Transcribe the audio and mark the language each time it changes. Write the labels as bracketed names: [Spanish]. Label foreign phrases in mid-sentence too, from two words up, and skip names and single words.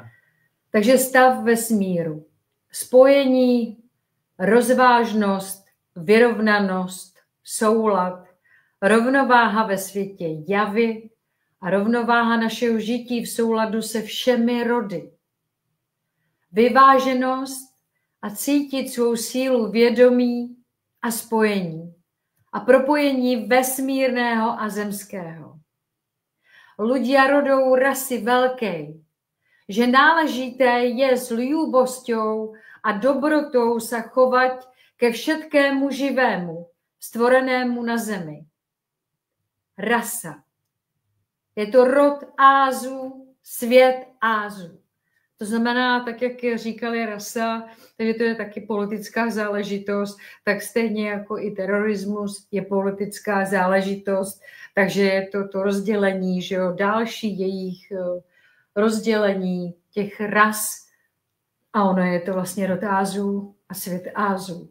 [Czech] Takže stav vesmíru, spojení, rozvážnost, vyrovnanost, soulad, rovnováha ve světě javy a rovnováha našeho žití v souladu se všemi rody. Vyváženost a cítit svou sílu vědomí a spojení a propojení vesmírného a zemského. [Slovak] ľudia rodou rasy veľkej, že náležité je s ľúbosťou a dobrotou sa chovať ke všetkému živému, stvorenému na zemi. Rasa. [Czech] Je to rod Ázu, svět Ázu. To znamená, tak jak říkali rasa, takže to je taky politická záležitost, tak stejně jako i terorismus je politická záležitost, takže je to rozdělení, že jo, další jejich rozdělení těch ras a ono je to vlastně rod Ázu a svět Ázu.